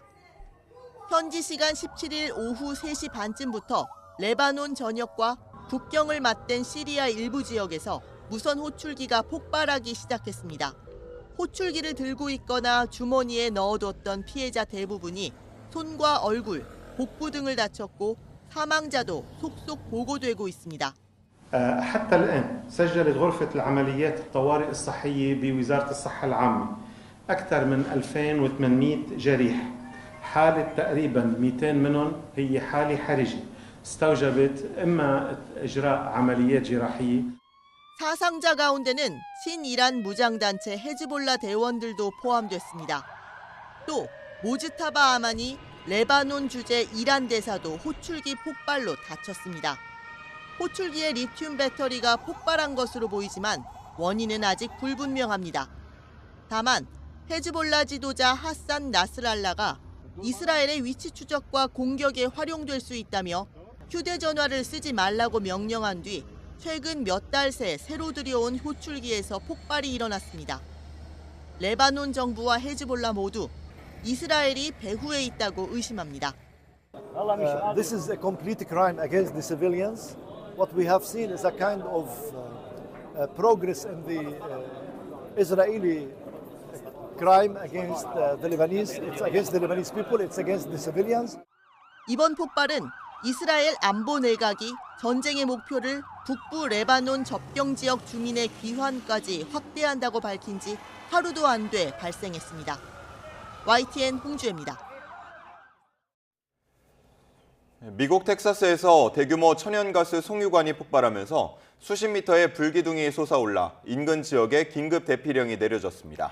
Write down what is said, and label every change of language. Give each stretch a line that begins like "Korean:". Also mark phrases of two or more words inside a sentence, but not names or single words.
Korean: 현지 시간 17일 오후 3시 반쯤부터 레바논 전역과 국경을 맞댄 시리아 일부 지역에서 무선 호출기가 폭발하기 시작했습니다. 호출기를 들고 있거나 주머니에 넣어뒀던 피해자 대부분이 손과 얼굴, 복부 등을 다쳤고 사망자도 속속 보고되고 있습니다.
Arabic: حتى الآن سجلت غرفة العمليات الطوارئ الصحية بوزارة الصحة العامة أكثر من 2800 جريح. حالة تقريبا 200 منهم هي حالة حرجة استوجبت إما إجراء عمليات جراحية.
Korean: 사상자 가운데는 친이란 무장단체 헤즈볼라 대원들도 포함됐습니다. 또 모즈타바 아마니 레바논 주재 이란 대사도 호출기 폭발로 다쳤습니다. 호출기의 리튬 배터리가 폭발한 것으로 보이지만 원인은 아직 불분명합니다. 다만 헤즈볼라 지도자 하산 나스랄라가 이스라엘의 위치 추적과 공격에 활용될 수 있다며 휴대전화를 쓰지 말라고 명령한 뒤 최근 몇 달 새 새로 들여온 호출기에서 폭발이 일어났습니다. 레바논 정부와 헤즈볼라 모두 이스라엘이 배후에 있다고 의심합니다.
English: This is a complete crime against the civilians. What we have seen is a kind of progress in the Israeli crime against the Lebanese. It's against the Lebanese people. It's against the civilians.
Korean: 이번 폭발은 이스라엘 안보 내각이 전쟁의 목표를 북부 레바논 접경 지역 주민의 귀환까지 확대한다고 밝힌 지 하루도 안 돼 발생했습니다. YTN 홍주혜입니다. 미국 텍사스에서 대규모 천연가스 송유관이 폭발하면서 수십 미터의 불기둥이 솟아올라 인근 지역에 긴급 대피령이 내려졌습니다.